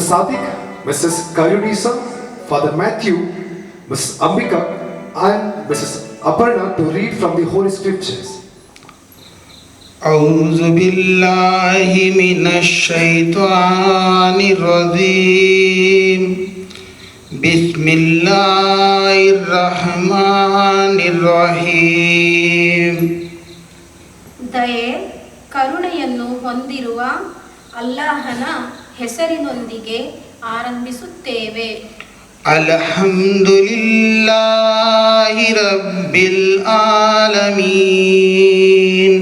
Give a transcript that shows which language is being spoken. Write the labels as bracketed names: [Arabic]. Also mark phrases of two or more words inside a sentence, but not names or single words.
[English] Sadiq, Mrs. Kayunisa, Father Matthew, Mrs. Ambika, and Mrs. Aparna to read from the Holy Scriptures. [Arabic] أعوذ بالله من الشيطان الرجيم بسم الله الرحمن الرحيم [Kannada] ದಯೆ ಕರುಣೆಯನ್ನು ಹೊಂದಿರುವ ಅಲ್ಲಾಹನ ಹೆಸರಿನೊಂದಿಗೆ ಆರಂಭಿಸುತ್ತೇವೆ. [Arabic] الحمد لله رب العالمين.